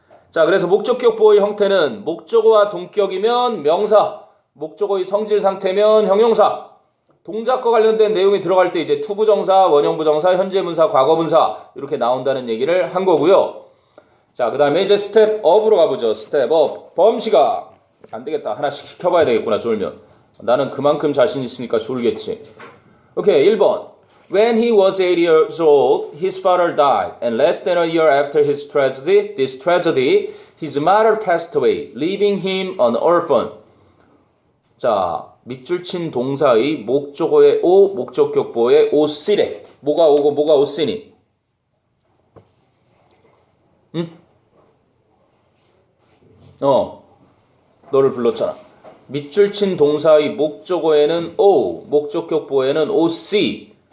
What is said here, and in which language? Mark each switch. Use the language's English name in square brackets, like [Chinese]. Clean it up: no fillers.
[Korean] 자, 그래서 목적격 부어의 형태는 목적어와 동격이면 명사, 목적어의 성질 상태면 형용사, 동작과 관련된 내용이 들어갈 때 이제 투부정사, 원형부정사, 현재분사, 과거분사 이렇게 나온다는 얘기를 한 거고요. 자, 그 다음에 이제 스텝 업으로 가보죠. 스텝 업. 범시각. 안 되겠다. 하나씩 시켜봐야 되겠구나, 졸면. 나는 그만큼 자신 있으니까 졸겠지. 오케이, 1번. [English] When he was 8 years old, his father died, and less than a year after this tragedy, his mother passed away, leaving him an orphan. [Korean] 자, 밑줄 친 동사의 목적어의 오, 목적격 보의 오 쓰래. 뭐가 오고 뭐가 오 쓰니? 응? 너를 불렀잖아. 밑줄 친 동사의 목적어에는 O, 목적격 보에는 OC.